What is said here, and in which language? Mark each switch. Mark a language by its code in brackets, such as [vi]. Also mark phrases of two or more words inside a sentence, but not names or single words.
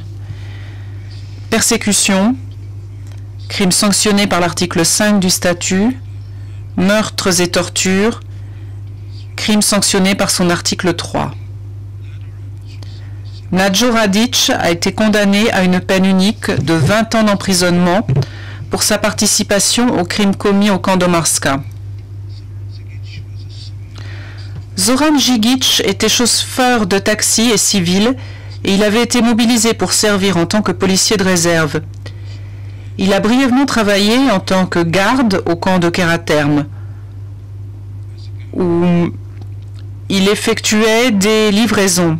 [fr] Persécution, crimes sanctionnés par l'article 5 du statut, meurtres et tortures, crimes sanctionnés par son article 3. Mlađo Radić a été condamné à une peine unique de 20 ans d'emprisonnement pour sa participation aux crimes commis au camp d'Omarska. Zoran Žigić était chauffeur de taxi et civil et il avait été mobilisé pour servir en tant que policier de réserve. Il a brièvement travaillé en tant que garde au camp de Karaterme, où il effectuait des livraisons.